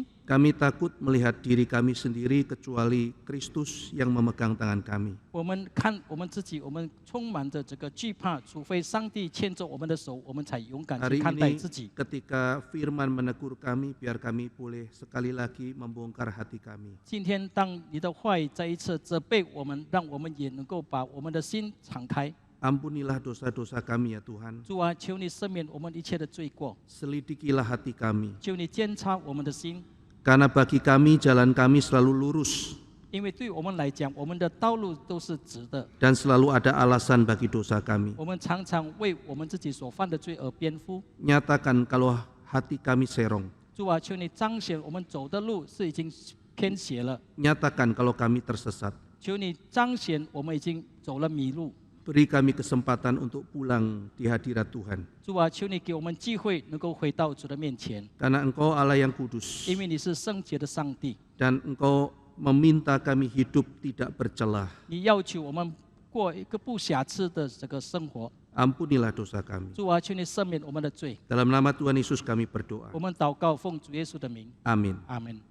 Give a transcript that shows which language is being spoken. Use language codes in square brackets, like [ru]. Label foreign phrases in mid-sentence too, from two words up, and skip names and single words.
[id] Kami takut melihat diri kami sendiri kecuali Kristus yang memegang tangan kami. [zh] 我们看我们自己，我们充满着这个惧怕，除非上帝牵着我们的手，我们才勇敢去 [id] Hari [zh] 看待 [id] ini [zh] 自己。 [id] ketika firman menegur kami, biar kami boleh sekali lagi membongkar hati kami. [zh] 今天，当你的话语再一次责备我们，让我们也能够把我们的心敞开。 [id] Ampunilah dosa-dosa kami ya Tuhan. [zh] 主啊，求你赦免我们一切的罪过， [id] Selidikilah hati kami. [zh] 求你监察我们的心， [id] Karena bagi kami jalan kami selalu lurus [zh] 因为对我们来讲，我们的道路都是直的。 [id] dan selalu ada alasan bagi dosa kami. [zh] 我们常常为我们自己所犯的罪而辩护。 [id] Nyatakan kalau hati kami serong. [zh] 主啊，求你彰显我们走的路是已经偏斜了， [id] Nyatakan kalau kami tersesat. [zh] 求你彰显我们已经走了迷路。 [id] Beri kami kesempatan untuk pulang di hadirat Tuhan. [zh] 主啊，求你给我们机会能够回到主的面前， [id] Karena Engkau Allah yang kudus [zh] 因为你是圣洁的上帝， [id] dan Engkau meminta kami hidup tidak bercelah. [zh] 你要求我们过一个不瑕疵的这个生活。 [id] Ampunilah dosa kami. [zh] 主啊，求你赦免我们的罪。 [id] Dalam nama Tuhan Yesus kami berdoa. [zh] 我们祷告，奉主耶稣的名， [id] Amin. [zh] 阿门。